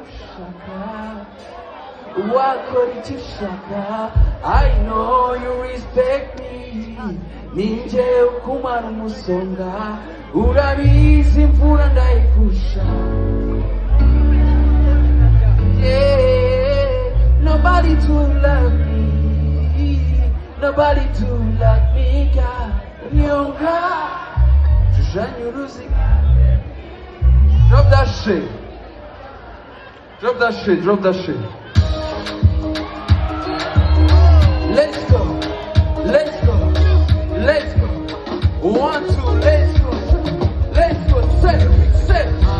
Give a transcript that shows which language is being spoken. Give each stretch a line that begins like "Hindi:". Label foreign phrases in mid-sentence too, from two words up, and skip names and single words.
Kinyarwanda: ushaka, wakora icyo ushaka.
English: I know you respect me,
Kinyarwanda: ninjye ukumara umusonga, urabizi imvura ndayigusha.
English: Yeah, nobody to love me, nobody to love me, God.
Kinyarwanda: Nyonga, tujanye uruziga.
English: Drop that shit. Drop that shit, drop that shit. Let's go, let's go, let's go. 1, 2, let's go. Let's go, set, set.